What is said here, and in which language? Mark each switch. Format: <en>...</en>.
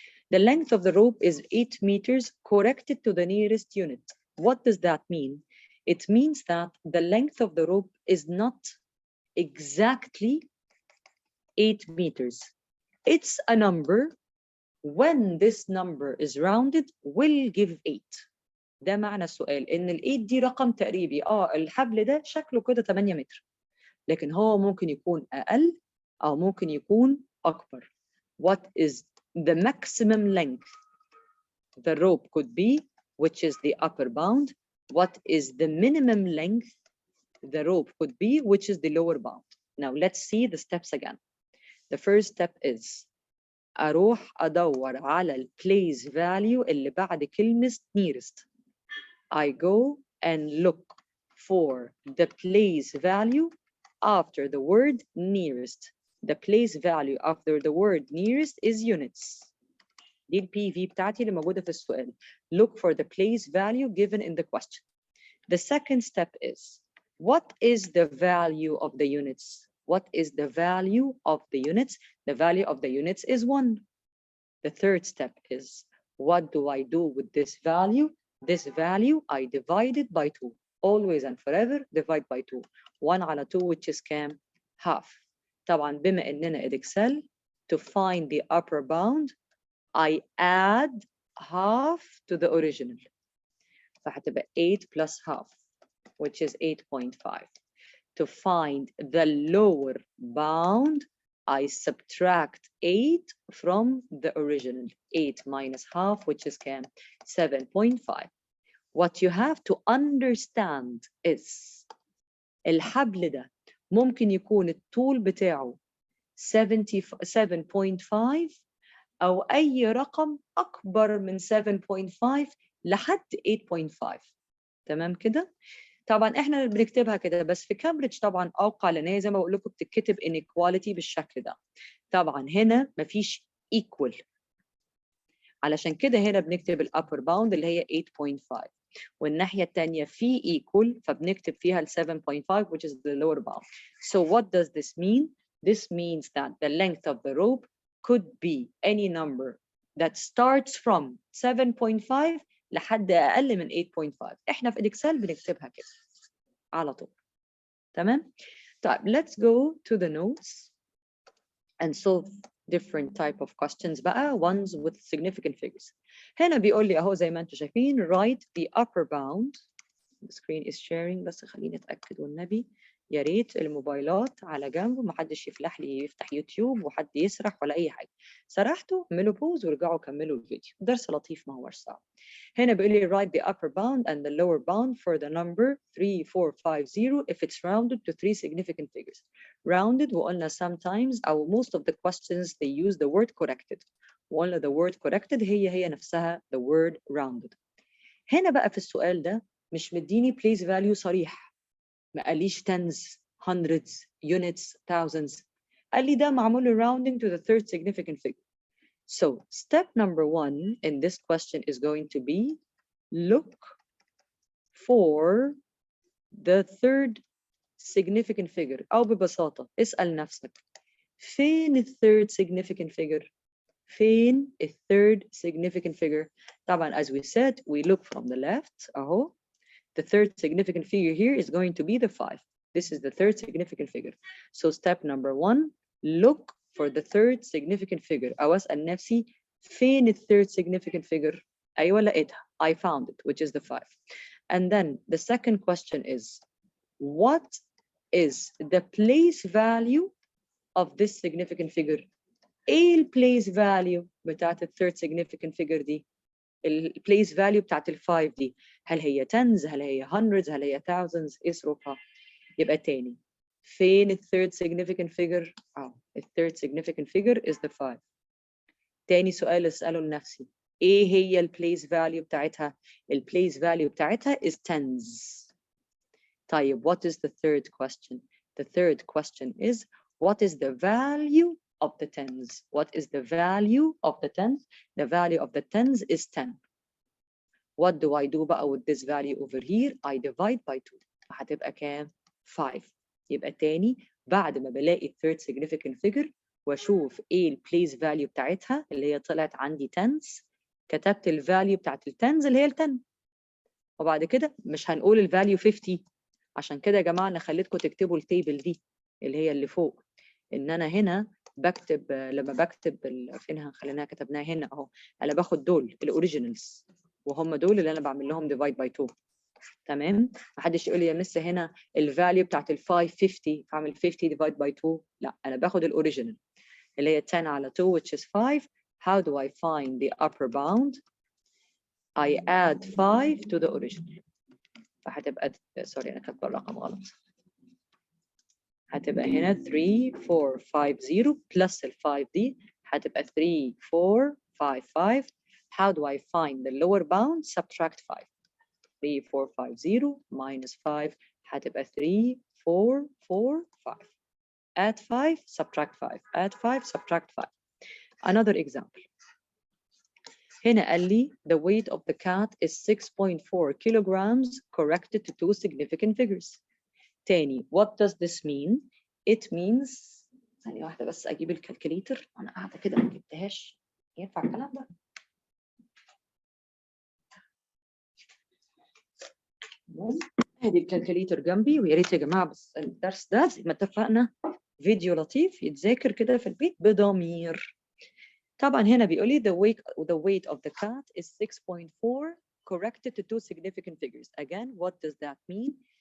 <en>The length of the rope is 8 meters corrected to the nearest unit. What does that mean? It means that the length of the rope is not exactly 8 meters. It's a number. When this number is rounded, will give 8.</en> <ar>ده معنى السؤال ان ال8 دي رقم تقريبي. الحبل ده شكله كده 8 متر، لكن هو ممكن يكون اقل او ممكن يكون اكبر.</ar> <en>What is the maximum length the rope could be, which is the upper bound? What is the minimum length the rope could be, which is the lower bound? Now let's see the steps again. The first step is</en> <ar>اروح ادور على ال</ar> <en>place value</en> <ar>اللي بعد كلمة</ar> <en>nearest. I go and look for the place value after the word nearest. The place value after the word nearest is units.</en> <ar>دي ال PV بتاعتي اللي موجودة في السؤال.</ar> <en>Look for the place value given in the question. The second step is, what is the value of the units? What is the value of the units? The value of the units is 1. The third step is, what do I do with this value? This value I divide it by 2. Always and forever divide by 2. 1</en> <ar>على</ar> <en>2 which is</en> <ar>كام؟</ar> <en>half.</en> <ar>طبعا بما اننا</ar> <en>Edexcel, to find the upper bound I add half to the original.</en> <ar>فهتبقى</ar> <en>8 plus half which is 8.5. To find the lower bound I subtract 8 from the original. 8 minus half, which is 7.5. What you have to understand is</en> <ar>الحبل ده ممكن يكون الطول بتاعه 7.5 أو أي رقم أكبر من 7.5 لحد 8.5. تمام كده؟ طبعا احنا بنكتبها كده، بس في كامبريدج طبعا اوقع لان هي زي ما بقول لكم بتتكتب inequality بالشكل ده. طبعا هنا مفيش equal، علشان كده هنا بنكتب الابر باوند اللي هي 8.5، والناحيه الثانيه في equal فبنكتب فيها ال 7.5 which is the lower bound.</ar> <en>So what does this mean? This means that the length of the rope could be any number that starts from 7.5</en> <ar>لحد اقل من</ar> <en>8.5.</en> <ar>احنا في Edexcel بنكتبها كده على طول. تمام؟ طيب</ar> <en>let's go to the notes and solve different type of questions</en> <ar>بقى,</ar> <en>ones with significant figures.</en> <ar>هنا بيقول لي اهو زي ما انتم شايفين</ar> <en>write the upper bound. The screen is sharing</en> <ar>بس خليني اتاكد والنبي يا ريت الموبايلات على جنب ومحدش يفتح يوتيوب وحد يسرح ولا اي حاجه. سرحتوا اعملوا بوز وارجعوا كملوا الفيديو، درس لطيف ما هوش صعب. هنا بيقول لي</ar> <en>write the upper bound and the lower bound for the number 3450 if it's rounded to three significant figures. Rounded</en> <ar>وقلنا</ar> <en>sometimes</en> <ar>أو</ar> <en>most of the questions they use the word corrected.</en> <ar>وقلنا</ar> <en>the word corrected</en> <ar>هي نفسها</ar> <en>the word rounded.</en> <ar>هنا بقى في السؤال ده مش مديني place value صريح، ما قاليش tens, hundreds, units, thousands. قال لي ده معمول</ar> <en>rounding to the third significant figure. So step number 1 in this question is going to be look for the third significant figure.</en> <ar>أو ببساطة اسأل نفسك فين ال third significant figure؟ فين ال third significant figure؟ طبعا</ar> <en>as we said we look from the left</en> <ar>أهو.</ar> <en>The third significant figure here is going to be the 5. This is the third significant figure. So step number 1 look for the third significant figure.</en> <ar>أو أسأل نفسي فين ال third significant figure؟ أيوة لقيتها.</ar> <en>I found it, which is the 5. And then the second question is, what is the place value of this significant figure?</en> <ar>إيه ال place value بتاعت ال third significant figure دي؟ ال place value بتاعت ال 5 دي هل هي tens؟ هل هي hundreds؟ هل هي thousands؟ إيه ظروفها؟ يبقى تاني فين ال third significant figure؟ ال third significant figure</ar> <en>is the 5.</en> <ar>تاني سؤال اسأله لنفسي إيه هي ال place value بتاعتها؟ ال place value بتاعتها</ar> <en>is tens.</en> <ar>طيب</ar> <en>what is the third question? The third question is what is the value of the tens? What is the value of the tens? The value of the tens is 10. What do I do</en> <ar>بقى</ar> <en>with this value over here? I divide by 2.</en> <ar>هتبقى كام؟</ar> <en>5.</en> <ar>يبقى تاني بعد ما بلاقي third significant figure واشوف ايه ال place value بتاعتها اللي هي طلعت عندي tens، كتبت ال value بتاعت ال tens اللي هي ال 10. وبعد كده مش هنقول ال value 50. عشان كده يا جماعه انا خليتكم تكتبوا التيبل دي اللي هي اللي فوق. ان انا هنا بكتب لما بكتب فينها خليناها كتبناها هنا اهو. انا باخد دول الاوريجينالز وهم دول اللي انا بعمل لهم ديفايد باي 2. تمام. محدش يقول لي يا مس هنا الفاليو بتاعت ال 550 فاعمل 50 ديفايد باي 2. لا انا باخد الاوريجينال اللي هي 10 على 2</ar> <en>which is</en> <ar>5.</ar> <en>How do I find the upper bound? I add 5 to the original.</en> <ar>فهتبقى سوري انا كاتبه الرقم غلط. هتبقى هنا 3450</ar> <en>plus</en> <ar>ال 5 دي هتبقى 3455.</ar> <en>How do I find the lower bound? Subtract 5. 3450 minus 5</en> <ar>هتبقى</ar> <en>3445. Add 5, subtract 5. Add 5, subtract 5. Another example.</en> <ar>هنا قال لي</ar> <en>the weight of the cat is 6.4 kilograms corrected to two significant figures.</en> <ar>تاني</ar> <en>what does this mean? It means</en> <ar>ثانية واحدة بس أجيب الكالكوليتر. أنا قاعدة كده ما جبتهاش. ينفع الكلام ده؟ ادي الكالكوليتر جنبي ويا ريت يا جماعه بس الدرس ده زي ما اتفقنا فيديو لطيف يتذاكر كده في البيت بضمير.</ar> <en>طبعا هنا بيقول لي the weight of the cat is 6.4 corrected to two significant figures. Again, what does that mean?</en>